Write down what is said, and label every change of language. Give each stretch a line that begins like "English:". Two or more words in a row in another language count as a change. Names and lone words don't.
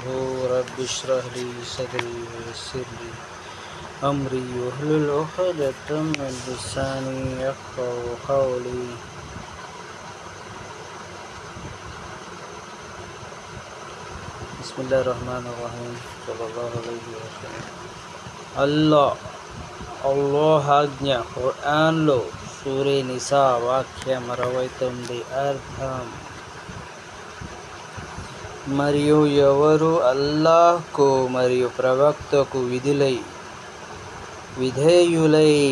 Arabic: رب اشرح لي صدري ويسر لي أمري واحلل عقدة من لساني يفقهوا قولي. بسم الله الرحمن الرحيم. صلى الله عليه وسلم.
Telugu: అల్లాహ్ ఆజ్ఞ. ఖురాన్లో సూరే నిసా వాక్యం 69 అర్థం. మరియు ఎవరు అల్లాహ్కు మరియు ప్రవక్తకు విధేయులై